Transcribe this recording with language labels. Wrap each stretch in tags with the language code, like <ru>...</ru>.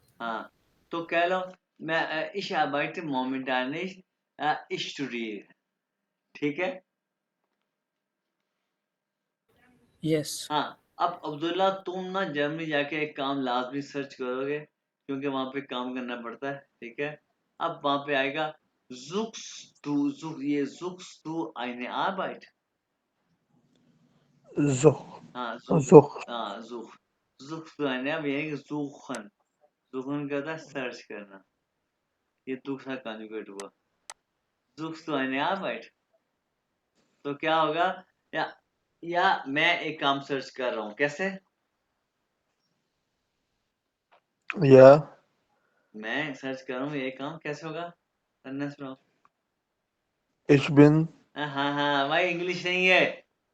<hi>हाँ, तो कह लो मैं</hi> <de>ich arbeite momentan nicht ich studiere।</de> <hi>ठीक है।</hi> <en>yes.</en> <hi>हाँ, अब अब्दुल्ला तुम ना जर्मनी जाके एक काम लाजमी सर्च करोगे, क्योंकि वहां पे काम करना पड़ता है। ठीक है। अब वहां पे आएगा</hi> <de>suchst du eine Arbeit। Such,</de> <hi>हाँ,</hi> <de>such, suchst du eine Arbeit</de> <hi>यानी कि suchen का था सर्च करना। ये दूसरा कॉन्जुगेट हुआ।</hi> <de>suchst du eine Arbeit,</de> <hi>तो क्या होगा? या या मैं एक काम सर्च कर रहा हूँ, कैसे?</hi> <de>ja,</de> <hi>मैं सर्च कर रहा हूँ, ये काम कैसे होगा? सेंटेंस बनाओ।</hi> <de>ich bin,</de> <hi>हाँ हाँ भाई, इंग्लिश नहीं है।</hi>